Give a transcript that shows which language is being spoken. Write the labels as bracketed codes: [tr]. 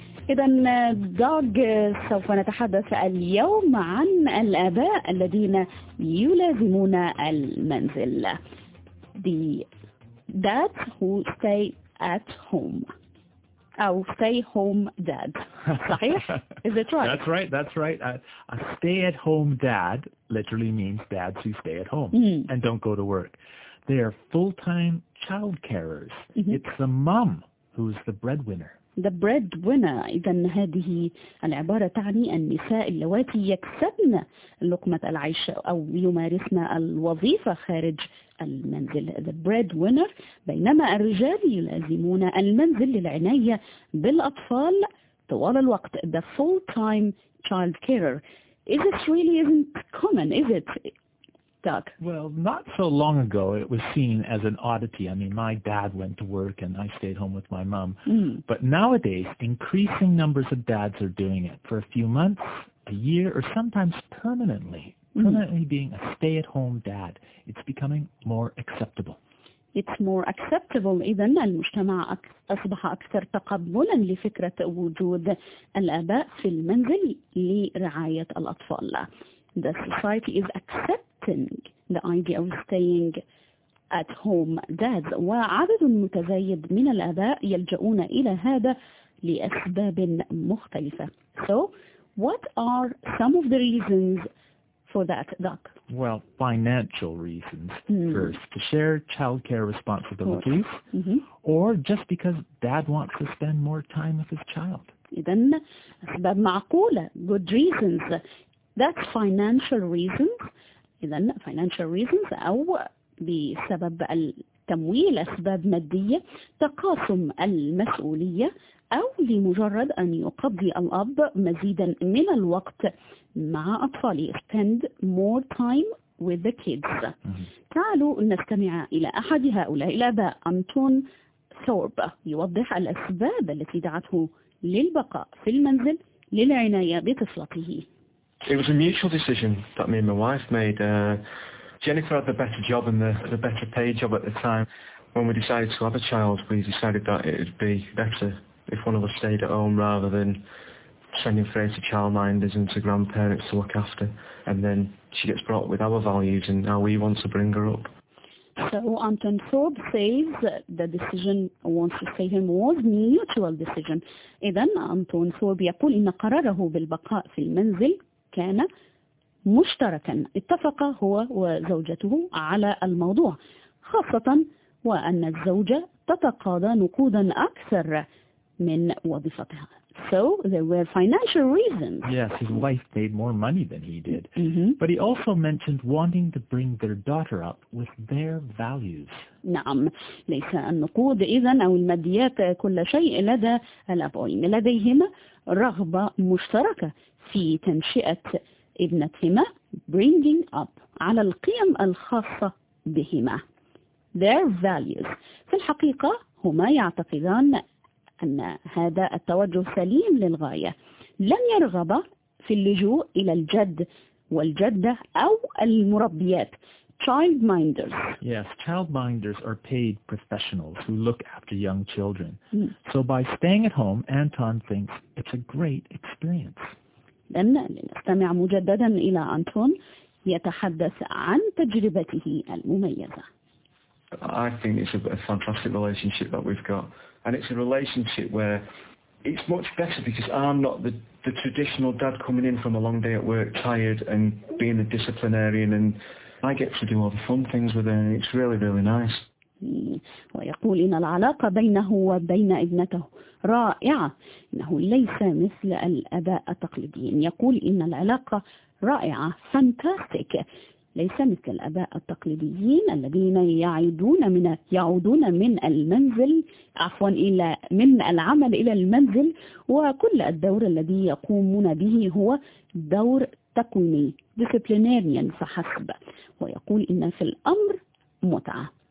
[ar] إذن دوغ، سوف نتحدث اليوم عن الآباء الذين يلازمون المنزل. [en] The dads who stay at home. [ar] أو [en] stay home dad. [ar] صحيح؟ [en] Is it right? That's right, that's right. A stay at home dad literally means dads who stay at home and don't go to work. They are full-time child carers. Mm-hmm. It's the mom who's the breadwinner. The breadwinner. [ar] إذن هذه العبارة تعني النساء اللواتي يكسبن لقمة العيش أو يمارسن الوظيفة خارج المنزل. [en] The breadwinner. [ar] بينما الرجال يلازمون المنزل للعناية بالأطفال طوال الوقت. [en] The full-time child carer. Is it really isn't common, is it? Doug. Well, not so long ago, it was seen as an oddity. I mean, my dad went to work and I stayed home with my mom. But nowadays, increasing numbers of dads are doing it for a few months, a year, or sometimes permanently. Permanently being a stay-at-home dad. It's becoming more acceptable. It's more acceptable. [ar] إذن المجتمع أصبح أكثر تقبلا لفكرة وجود الآباء في المنزل لرعاية الأطفال. [en] The society is accepting the idea of staying at home dads. [ar] وعدد متزايد من الآباء يلجؤون إلى هذا لأسباب مختلفة. [en] So, what are some of the reasons for that, Doc? Well, financial reasons first. To share childcare responsibilities. Or just because dad wants to spend more time with his child. [ar] إذن أسباب معقولة. [en] Good reasons. That's financial reasons. [ar] إذن [en] financial reasons [ar] أو بسبب التمويل أسباب مادية تقاسم المسؤولية أو لمجرد أن يقضي الأب مزيدا من الوقت مع أطفاله [en] spend more time with the kids. [ar] تعالوا نستمع إلى أحد هؤلاء الآباء أنتون ثورب يوضح الأسباب التي دعته للبقاء في المنزل للعناية بطفلته. [en] It was a mutual decision that me and my wife made. Jennifer had the better job and the better paid job at the time. When we decided to have a child, we decided that it would be better if one of us stayed at home rather than sending Faye to childminders and to grandparents to look after. And then she gets brought up with our values and how we want to bring her up. So Anton Thorpe says the decision wants to save him was a mutual decision. [ar] إذن Anton Thorpe يقول إن قراره بالبقاء في المنزل كان مشتركا اتفق هو وزوجته على الموضوع خاصة وأن الزوجة تتقاضى نقودا أكثر من وظيفتها. [en] So there were financial reasons. Yes, his wife made more money than he did. Mm-hmm. But he also mentioned wanting to bring their daughter up with their values. [ar] نعم، ليس النقود إذن أو الماديات كل شيء لدى الأبوين. لديهما رغبة مشتركة في تنشئة ابنتهما [en] bringing up [ar] على القيم الخاصة بهما [en] their values. [ar] في الحقيقة هما يعتقدان أن هذا التوجه سليم للغاية. لن يرغب في اللجوء إلى الجد والجدة أو المربيات. [en] Childminders. Yes, childminders are paid professionals who look after young children. So by staying at home, Anton thinks it's a great experience. [ar] لن نستمع مجددا إلى أنتون يتحدث عن تجربته المميزة. [en] I think it's a fantastic relationship that we've got. And it's a relationship where it's much better because I'm not the traditional dad coming in from a long day at work, tired and being a disciplinarian. And I get to do all the fun things with her and it's really, really nice. [ar] ويقول إن العلاقة بينه وبين ابنته رائعة. إنه ليس مثل الأباء التقليديين. يقول إن العلاقة رائعة. [en] Fantastic. [ar] ليس مثل الآباء التقليديين الذين يعودون من المنزل عفوا إلى من العمل إلى المنزل وكل الدور الذي يقومون به هو دور تكويني disciplinarian فحسب ويقول إن في الأمر متعة.